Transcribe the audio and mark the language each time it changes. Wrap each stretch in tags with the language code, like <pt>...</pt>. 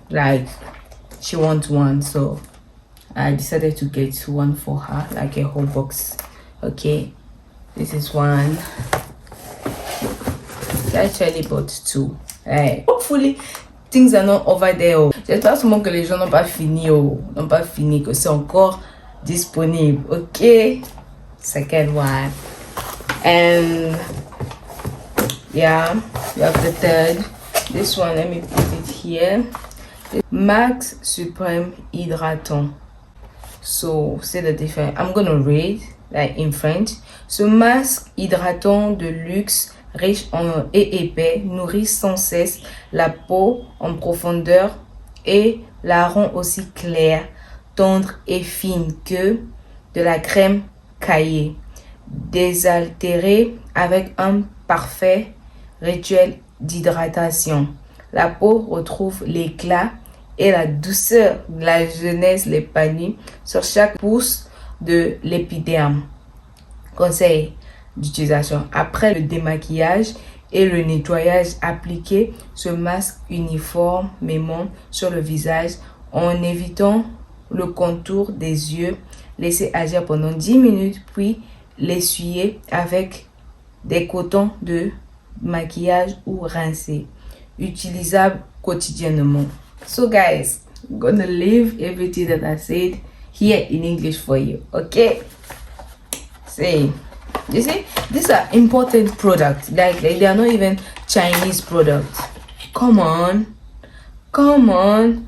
<en>Like, she wants one, so I decided to get one for her, like a whole box. Okay, this is one. I actually bought two. Hey, hopefully things are not over there.</en> <fr>J'espère seulement que les gens n'ont pas fini, que c'est encore disponible.</fr> <en>Okay, second one. And yeah, you have the third. This one, let me put it here. Max Supreme Hydratant. So c'est the difference. I'm gonna read like in French.</en> <fr>Ce masque hydratant de luxe, riche et épais, nourrit sans cesse la peau en profondeur et la rend aussi claire, tendre et fine que de la crème caillée, désaltérée avec un parfait rituel d'hydratation. La peau retrouve l'éclat et la douceur de la jeunesse l'épanouit sur chaque pouce de l'épiderme. Conseil d'utilisation: après le démaquillage, et le nettoyage appliqué, ce masque uniformément sur le visage en évitant le contour des yeux. Laisser agir pendant 10 minutes, puis l'essuyer avec des cotons de maquillage ou rincer. Utilisable quotidiennement.</fr> <en>So guys, I'm gonna leave everything that I said here in English for you, okay? See, you see, these are important products. Like they are not even Chinese products. Come on, come on.</en>